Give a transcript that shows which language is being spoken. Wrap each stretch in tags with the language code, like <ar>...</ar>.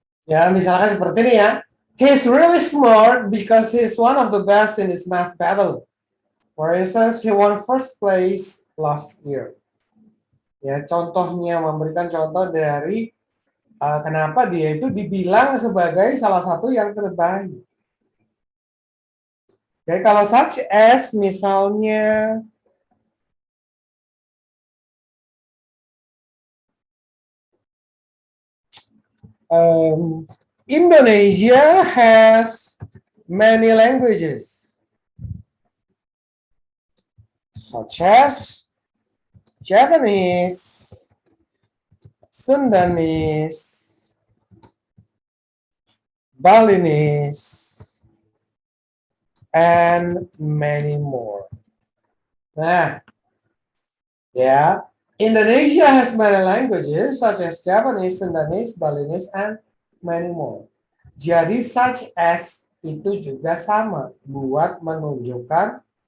<id>Ya, misalkan seperti ini ya.</id> <en>He's really smart because he's one of the best in his math battle. For instance, he won first place last year.</en> <id>Ya, contohnya memberikan contoh dari kenapa dia itu dibilang sebagai salah satu yang terbaik. Oke, kalau such as misalnya</id> <en>Indonesia has many languages, such as Japanese, Sundanese, Balinese, and many more. Nah, ya, Indonesia has many languages such as Japanese, Sundanese, Balinese, and many more.</en> <id>Jadi such as itu juga sama buat menunjukkan.</id>